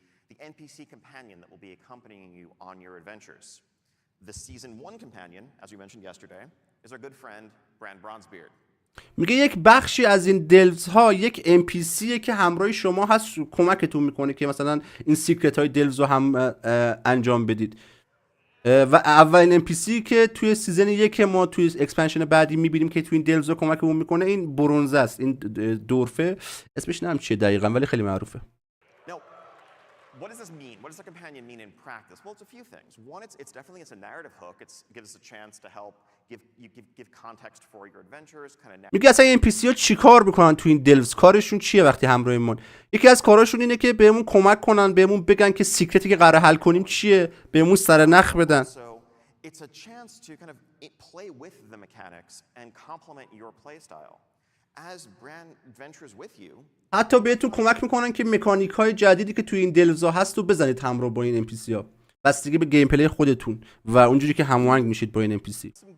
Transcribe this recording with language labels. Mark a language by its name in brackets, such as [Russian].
[English] The NPC companion that will be accompanying you on your adventures. The season 1 companion, as we mentioned yesterday, is our good friend Brand Bronzebeard. [Persian] میگه یک بخشی از این دلوز ها یک NPCه که همراه شما هست، کمکتون میکنه که مثلا این سیکرت های دلوز رو هم انجام بدید. و اولین NPC که توی سیزن 1 ما توی اکسپنشن بعدی میبینیم که توی این دلوز ها کمکمون میکنه این برونزه است، این دورفه، اسمش نمیدونم چیه دقیقاً ولی خیلی معروفه. [English] What does this mean? What does a companion mean in practice? Well, it's a few things. One, it's definitely a narrative hook. It gives us a chance to help give context for your adventures. [Persian] میگه اصلا این NPC ها چیکار میکنن تو این دلوز؟ کارشون چیه وقتی همراهمون؟ یکی از کاراشون اینه که بهمون کمک کنن، بهمون بگن که سیکرتی که قراره حل کنیم چیه، بهمون سرنخ بدن. [English] It's a chance to kind of play with the mechanics and complement your play style. As Brand ventures with you, [Persian] حتی بهتون کمک میکنن که مکانیک های جدیدی که توی این دلوزا هست رو بزنید همراه با این NPC ها، بستگی به گیم پلی خودتون و اونجوری که هماهنگ میشید با این NPC.